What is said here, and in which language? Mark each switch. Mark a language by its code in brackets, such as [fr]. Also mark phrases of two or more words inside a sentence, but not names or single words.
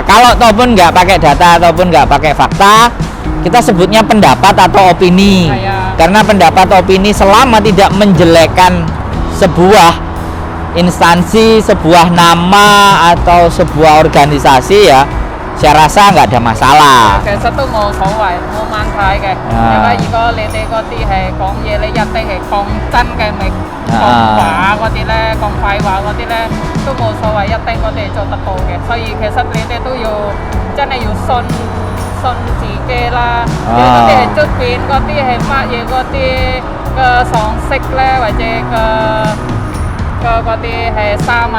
[id] Kalau ataupun nggak pakai data ataupun nggak pakai fakta, kita sebutnya pendapat atau opini. Karena pendapat opini selama tidak menjelekkan sebuah instansi, sebuah nama atau sebuah organisasi ya, saya rasa nggak ada masalah. [yue] 信自己啦，有嗰啲係出邊，嗰啲係乜嘢嗰啲嘅常識咧，或者嗰啲係沙文